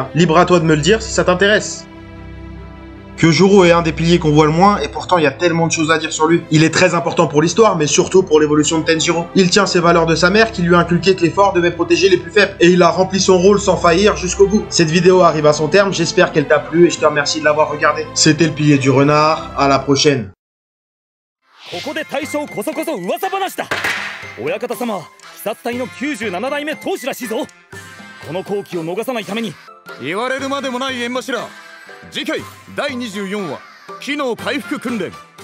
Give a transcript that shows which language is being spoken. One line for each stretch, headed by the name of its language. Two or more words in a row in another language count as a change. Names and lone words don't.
French: Libre à toi de me le dire si ça t'intéresse. Kyojuro est un des piliers qu'on voit le moins, et pourtant il y a tellement de choses à dire sur lui. Il est très important pour l'histoire, mais surtout pour l'évolution de Tanjiro. Il tient ses valeurs de sa mère qui lui a inculqué que les forts devaient protéger les plus faibles, et il a rempli son rôle sans faillir jusqu'au bout. Cette vidéo arrive à son terme, j'espère qu'elle t'a plu, et je te remercie de l'avoir regardée. C'était le pilier du renard, à la prochaine.
Japanese: ここで大将こそこそ噂話だ。親方様、鬼殺隊の97代目当主らしいぞ。この好機を逃さないために。言われるまでもない縁柱。次回第24話機能回復訓練。